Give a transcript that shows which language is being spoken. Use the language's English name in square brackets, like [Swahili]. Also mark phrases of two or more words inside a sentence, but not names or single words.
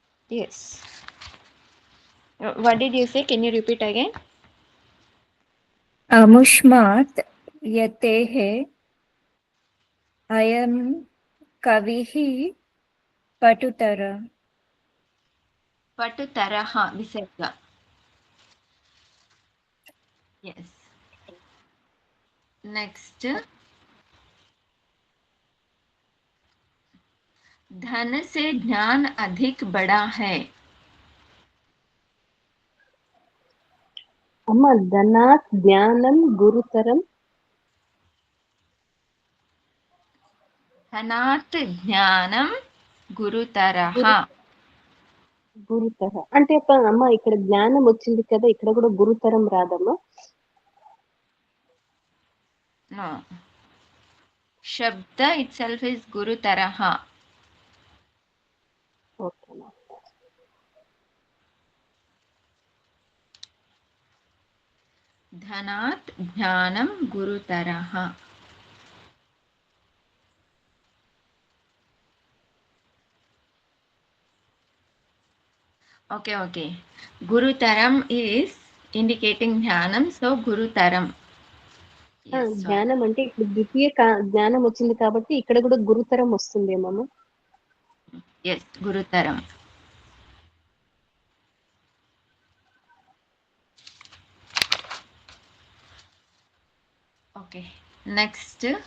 [English] Yes. What did you say? Can you repeat again? [Sanskrit] अमुष्मात् यतेः अयं कविः पटुतर. पटुतरः विसर्ग. [English] Yes. Next. [Hindi] धन से ज्ञान अधिक बड़ा है. [Sanskrit] అమ్మ ధనాత్ జ్ఞానం గురుతరం. धनात् ज्ञाనం గురుతరః. [Telugu] గురుతర అంటే అమ్మ ఇక్కడ జ్ఞానం వచ్చింది కదా, ఇక్కడ కూడా గురుతరం రాదమ్మా? [English] No. Shabda itself is gurutaraha. ఓకే. [Sanskrit] धनात् ज्ञानं गुरुतरः. [English] Okay. Gurutaram is indicating jnanam, so gurutaram. Yes, [Telugu] జ్ఞానం అంటే ఇప్పుడు ద్వితీయ జ్ఞానం వచ్చింది కాబట్టి ఇక్కడ కూడా గురుతరం వస్తుందేమో. [English] yes, gurutaram. Okay, next.